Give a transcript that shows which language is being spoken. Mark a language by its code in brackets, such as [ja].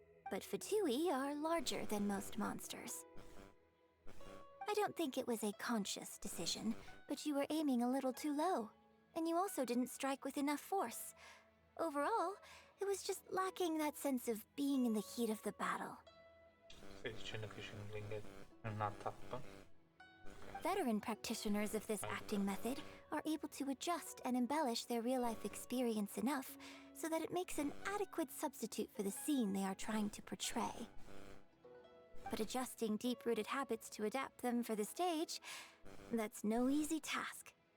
[en] But Fatui are larger than most monsters. I don't think it was a conscious decision, but you were aiming a little too low. And you also didn't strike with enough force. Overall, it was just lacking that sense of being in the heat of the battle. [it] Stai dicendo che Shangling è una tappa? [en] Veteran practitioners of this acting method are able to adjust and embellish their real-life experience enough so that it makes an adequate substitute for the scene they are trying to portray. But adjusting deep-rooted habits to adapt them for the stage, that's no easy task.